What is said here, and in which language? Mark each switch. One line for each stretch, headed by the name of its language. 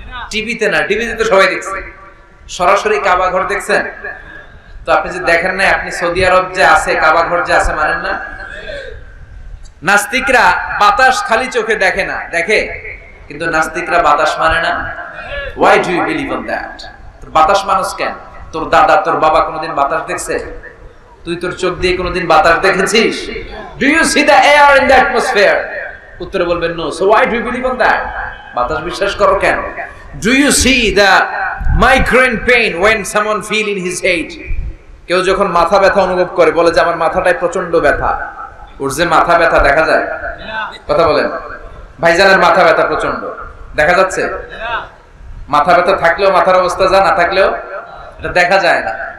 Bangla: টিভিতে না, টিভিতে তো সবাই দেখছে, সরাসরি কাবা ঘর দেখছেন? তো আপনি যে দেখেন না, আপনি সৌদি আরব যে আছে, কাবা ঘর যে আছে মানেন না? নাস্তিকরা বাতাস খালি চোখে দেখে না, দেখে, কিন্তু নাস্তিকরা বাতাস মানে না।
English: Why do you believe on that?
Bangla: তোর বাতাস মানুষ কেন? তোর দাদা তোর বাবা কোনোদিন বাতাস দেখছে? তুই তোর চোখ দিয়ে কোনোদিন বাতাস দেখেছিস?
English: Do you see the air in the atmosphere?
Bangla: উত্তরে বলবেন no.
English: So why do you believe on that?
Bangla: বাতাস বিশ্বাস করো কেন?
English: Do you see the migraine pain when someone feel in his head?
Bangla: কেউ যখন মাথা ব্যথা অনুভব করে বলে যে আমার মাথাটায় প্রচন্ড ব্যথা, ওর যে মাথা ব্যথা দেখা যায়? কথা বলেন। ভাইজানের মাথা ব্যথা প্রচন্ড দেখা যাচ্ছে? মাথা ব্যথা থাকলেও মাথার অবস্থা যা, না থাকলেও এটা দেখা যায় না।